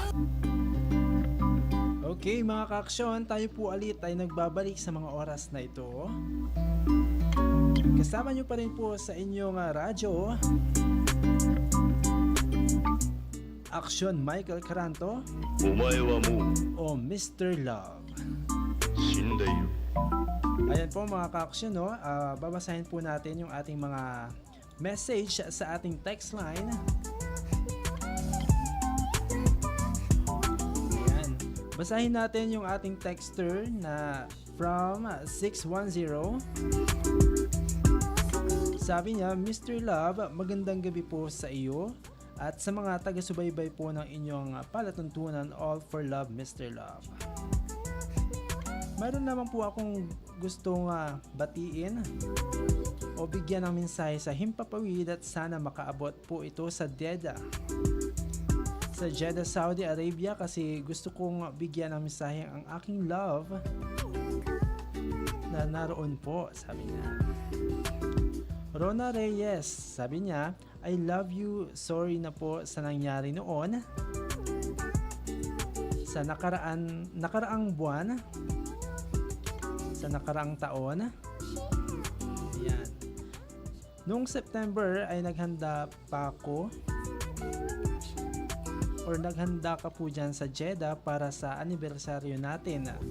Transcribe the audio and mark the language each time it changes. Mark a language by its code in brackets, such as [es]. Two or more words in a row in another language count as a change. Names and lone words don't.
[tl] Okay mga kaaksyon, tayo po ulit ay nagbabalik sa mga oras na ito. Kasama nyo pa rin po sa inyong radyo, Aksyon Michael Caranto [ja] お前はもう [tl] o Mr. Love. [ja] 死んでいる [tl] Ayan po mga kaaksyon, no? Babasahin po natin yung ating mga message sa ating [en] text line. [tl] Ayan. Basahin natin yung ating texter na from 610. Sabi niya, Mr. Love, magandang gabi po sa iyo at sa mga taga-subaybay po ng inyong palatuntunan, [en] all for love, Mr. Love. [tl] Mayroon naman po akong gustong batiin o bigyan ng mensahe sa himpapawid at sana makaabot po ito sa Jeddah. Sa Jeddah, Saudi Arabia, kasi gusto kong bigyan ng mensahe ang aking love na naroon po, sabi niya. Rona Reyes, sabi niya, [en] I love you, [tl] sorry na po sa nangyari noon sa nakaraang buwan, sa nakaraang taon. Ayan. Noong September ay naghanda pa ako or naghanda ka po dyan sa Jeddah para sa anibersaryo natin.